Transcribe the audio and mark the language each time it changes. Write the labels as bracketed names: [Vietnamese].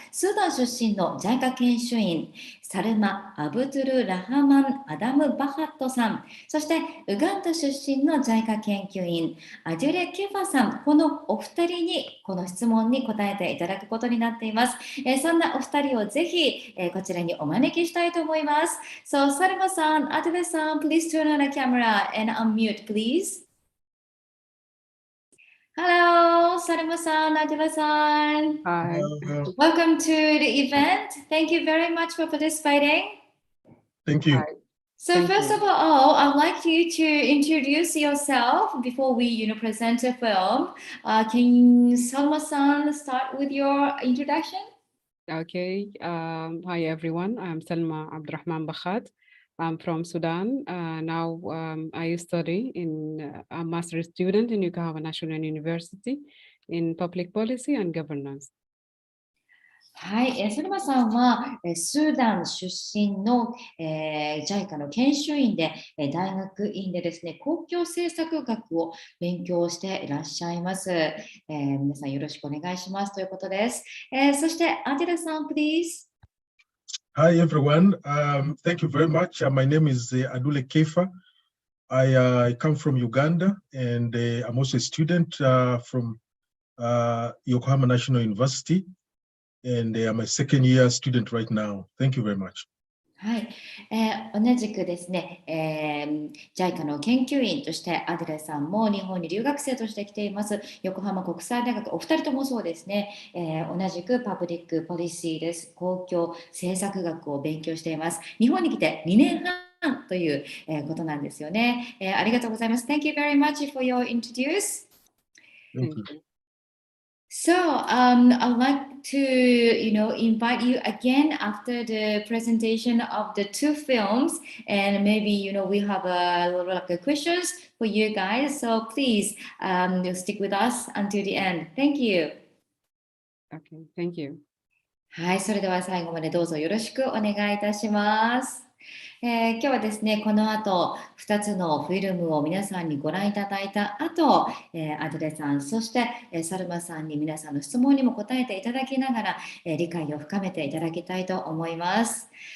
[Japanese] スーダン出身の JICA 研修員、サルマ・アブトゥル・ラハマン・アダム・バハットさん、そしてウガンダ出身の JICA 研究員、アデュレ・ケファさん、このお二人にこの質問に答えていただくことになっています。そんなお二人をぜひ、こちらにお招きしたいと思います。 [English] So, サルマさん、アデュレさん、please turn on the camera and unmute, please. Hello, Saruma-san, Adila-san. Hi. Welcome to the event. Thank you very much for participating. Thank you. Hi. So Thank first you. of all, I'd like you to introduce yourself before we, present the film. Can Salma-san start with your introduction? Okay. Hi, everyone. I'm Salma Abdurrahman Bakhat. I'm from Sudan. Now I study I'm a master's student in Yokohama National University in Public Policy and Governance. [Japanese] はい、ソルマさんは、スーダン出身の、JICA の研修員で、大学院でですね、公共政策学を勉強していらっしゃいます。皆さんよろしくお願いしますということです。そして、アンテラさん、please. [English] Hi, everyone. Thank you very much. My name is Adule Kefa. I come from Uganda, and I'm also a student from Yokohama National University, and I'm a second-year student right now. Thank you very much. [Japanese] はい、同じくですね、JICA の研究員としてアデレさんも日本に留学生として来ています横浜国際大学、お二人ともそうですね、同じくパブリックポリシーです。公共政策学を勉強しています。日本に来て2年半という、ことなんですよね、ありがとうございます。 [English] Thank you very much for your introduce. Thank you. So, I'd like to, invite you again after the presentation of the two films, and maybe, we have a little like a questions for you guys. So please, stick with us until the end. Thank you. Okay, thank you. [Japanese] はい、それでは最後までどうぞよろしくお願いいたします。今日はですね、この後2つのフィルムを皆さんにご覧いただいた後、アドレさん、そして、サルマさんに皆さんの質問にも答えていただきながら、理解を深めていただきたいと思います。